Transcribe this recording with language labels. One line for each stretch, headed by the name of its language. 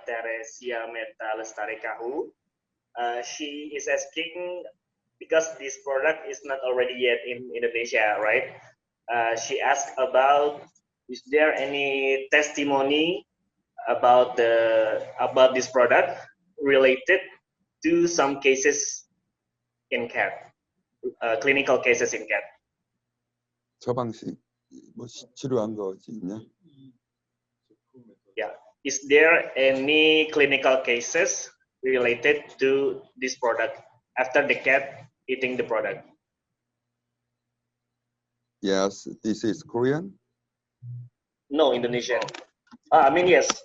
English: Teresia Meta Lestari Kahu. She is asking, because this product is not already yet in Indonesia, right? She asked about, is there any testimony about this product related to some cases in cat, clinical cases in cat?
Korean: 처방식 뭐 치료한 거 있냐?
English: Yeah. Is there any clinical cases related to this product after the cat eating the product? Yes, this is Korean. No, Indonesian. I mean, yes.